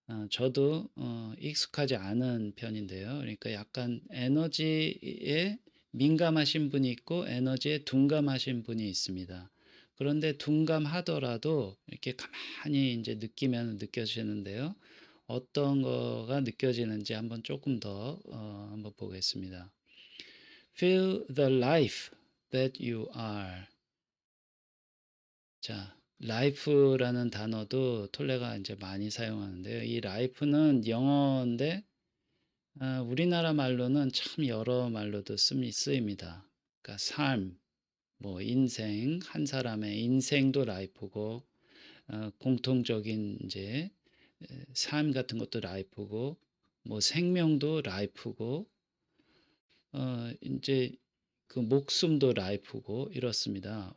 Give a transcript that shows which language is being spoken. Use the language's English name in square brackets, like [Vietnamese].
[Korean] 저도 익숙하지 않은 편인데요. 그러니까 약간 에너지에 민감하신 분이 있고 에너지에 둔감하신 분이 있습니다. 그런데 둔감하더라도 이렇게 가만히 이제 느끼면 느껴지는데요. 어떤 거가 느껴지는지 한번 조금 더 한번 보겠습니다. [English] Feel the life that you are. [Korean] 자, life라는 단어도 톨레가 이제 많이 사용하는데요. 이 life는 영어인데 우리나라 말로는 참 여러 말로도 쓰입니다. 그러니까 삶, 뭐 인생, 한 사람의 인생도 라이프고 공통적인 이제 삶 같은 것도 라이프고 뭐 생명도 라이프고 인제 목숨도 라이프고 이렇습니다.